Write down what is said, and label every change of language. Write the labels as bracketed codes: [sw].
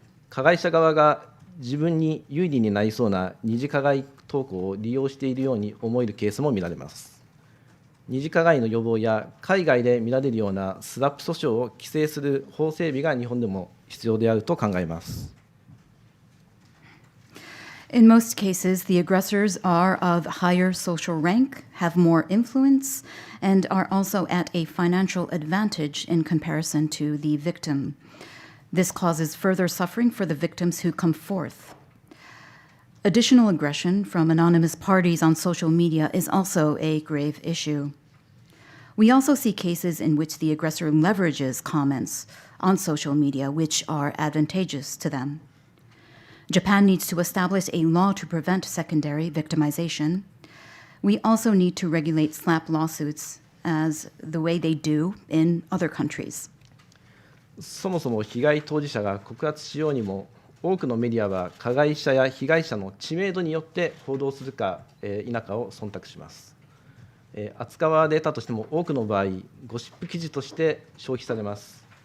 [ja] 加害者側が自分に有利になりそうな二次加害投稿を利用しているように思えるケースも見られます。二次加害の予防や海外で見られるようなスラップ訴訟を規制する法整備が日本でも必要であると考えます。 [en] In most cases, the aggressors are of higher social rank, have more influence, and are also at a financial advantage in comparison to the victim. This causes further suffering for the victims who come forth. Additional aggression from anonymous parties on social media is also a grave issue. We also see cases in which the aggressor leverages comments on social media which are advantageous to them. Japan needs to establish a law to prevent secondary victimization. We also need to regulate slap lawsuits as the way they do in other countries. [ja] そもそも被害当事者が告発しようにも、多くのメディアは加害者や被害者の知名度によって報道するか否かを忖度します。扱われたとしても多くの場合、ゴシップ記事として消費されます。